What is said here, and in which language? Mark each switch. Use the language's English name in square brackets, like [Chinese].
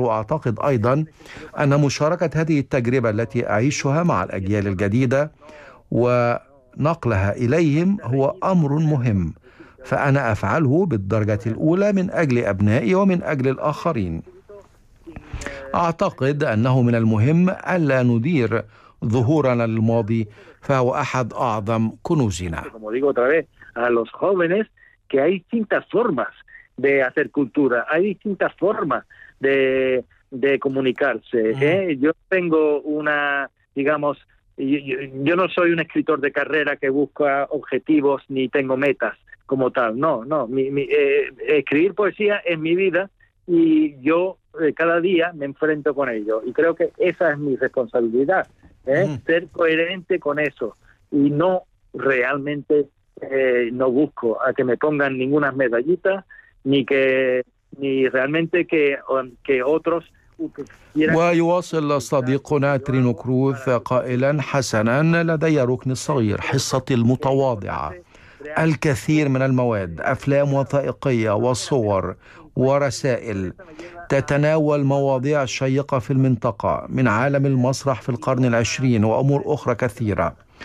[Arabic] وأعتقد أيضا أن مشاركة هذه التجربة التي أعيشها مع الأجيال الجديدة ونقلها إليهم هو أمر مهم، فأنا أفعله بالدرجة الأولى من أجل أبنائي ومن أجل الآخرين. أعتقد أنه من المهم ألا ندير ظهورنا للماضي، فهو أحد أعظم كنوزنا. [Spanish] Como digo otra vez a los jóvenes que hay distintas formas de hacer cultura, hay distintas formas de comunicarse. Yo tengo una, digamos, yo no soy un escritor de carrera que busca objetivos ni tengo metas como tal. No. Escribir poesía es mi vida y yo cada día me enfrento con ello. Y creo que esa es mi responsabilidad. Ser coherente con eso y no realmente no busco a que me pongan ninguna medallita ni realmente que otros quieran. [Arabic] ويواصل صديقنا ترينو كروز قائلا: حسنا، لدي ركن صغير، حصتي المتواضعة، الكثير من المواد، أفلام وثائقية وصور ورسائل تتناول مواضيع شيقة في المنطقة من عالم المسرح في القرن 20 وأمور أخرى كثيرة.